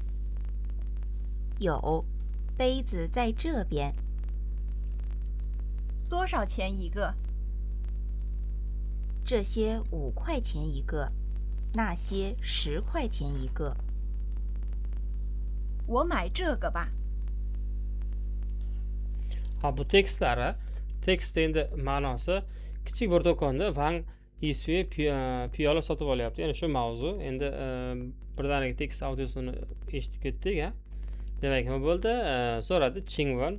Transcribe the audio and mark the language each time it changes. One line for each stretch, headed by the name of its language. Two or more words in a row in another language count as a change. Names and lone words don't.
Chinese: 有，杯子在这边。多少钱一个？这些5块钱一个，那些10块钱一个。我买这个吧。
Uzbek: Ha, bu tekstlari, tekst endi ma'nosi kichik bir do'konda Wang Yisui piyola sotib olyapti. Ya'ni shu mavzu. Endi birdaniga tekst audiosini eshitib ketdik, ha. Demak, nima bo'ldi? So'radi Chingwon.